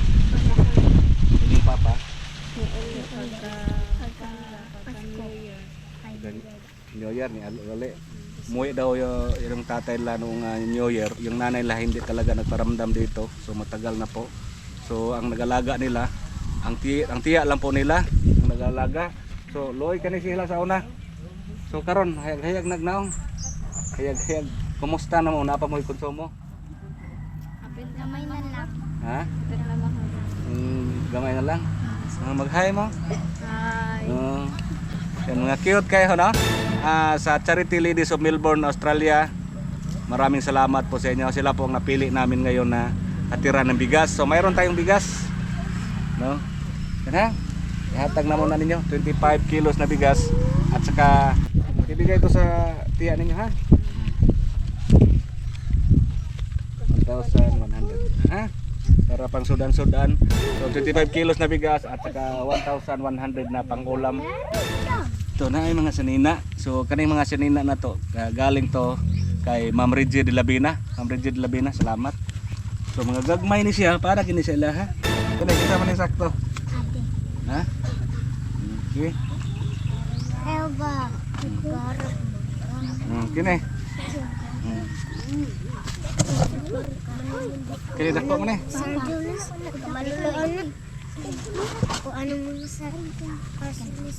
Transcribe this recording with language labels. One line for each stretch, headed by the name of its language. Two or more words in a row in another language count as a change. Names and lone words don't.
Filipino: Yung papa.
English: New Year
Filipino: ni Alole. Umuwi daw yung tatay nila nung
English: New Year.
Filipino: Yung nanay nila hindi talaga nagparamdam dito. So matagal na po. So ang nagalaga nila, ang tiya lang po nila ang nagalaga.
Cebuano: So loy kani sila sa una. So karon hayag nagnaong. Hayag kumusta na mo na pa mo konsumo? Apil gamay na lang. Ha? Apil na lang. Gamay na lang. Mag-hi mo. Hi.
Filipino: Yan mga cute kayo no? Sa Charity Ladies of Melbourne, Australia. Maraming salamat po sa inyo. Sila po ang napili namin ngayon na hatira ng bigas. So mayroon tayong bigas. No? Yan ha? Ihatag na muna ninyo 25 kilos na bigas at saka ibigay ito sa tiya ninyo ha. 1,100 ha?
Cebuano: Para pang sudan-sudan.
Filipino: So 25 kilos na bigas at saka 1,100 na pang-ulam. Ito na ay mga sanina.
Cebuano: So kaning mga sanina na to galing to kay Ma'am Reggie de Labina. Ma'am Reggie de Labina, salamat. So mga gagmay ni siya para kini sila ha. Kani kita man sakto. Ha? Okay. Elba. Kini. Kini dako mo ni. Kung ano mo sa kasulis.